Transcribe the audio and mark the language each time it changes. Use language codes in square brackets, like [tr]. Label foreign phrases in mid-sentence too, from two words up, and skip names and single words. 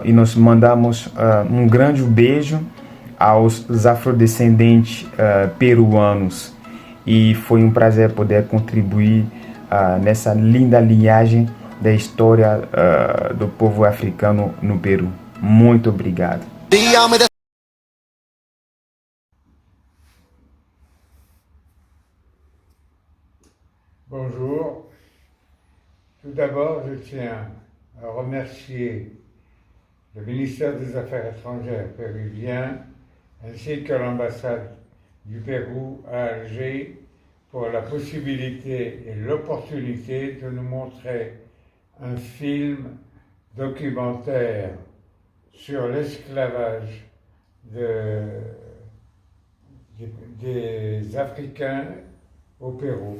[pt] E nós mandamos um grande beijo aos afrodescendentes peruanos, e foi um prazer poder contribuir nessa linda linhagem da história do povo africano no Peru. Muito obrigado. [fr] Bonjour. Tout d'abord, je tiens à remercier le ministère des Affaires étrangères péruvien ainsi que l'ambassade du Pérou à Alger pour la possibilité et l'opportunité de nous montrer un film documentaire sur l'esclavage des Africains au Pérou.